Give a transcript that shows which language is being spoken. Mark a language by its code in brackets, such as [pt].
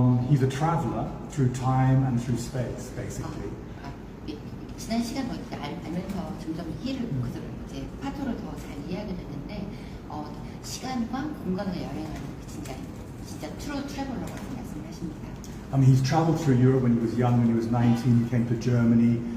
[en] He's a traveller through time and through space, basically. [ko] 지난 시간 알면서 점점 그들을 이제 파토를 더 잘 이해하게 됐는데 시간과 공간을 여행하는 진짜 트루 트래블러라고 말씀하십니다. [en] I mean, he's travelled through Europe when he was young. When he was 19, he came to Germany.